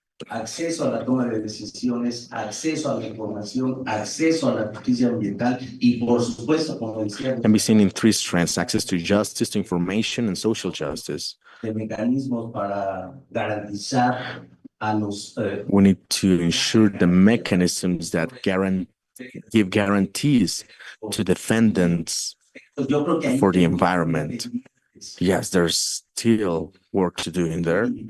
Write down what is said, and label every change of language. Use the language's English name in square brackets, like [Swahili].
[Spanish] acceso a la toma de decisiones, acceso a la información, acceso a la justicia ambiental y, por supuesto, como decía, [English] can be seen in three strands: access to justice, to information, and social justice. [Spanish] de mecanismos para garantizar a los [English] we need to ensure the mechanisms that give guarantees to defendants for the environment. Yes, there's still work to do in there.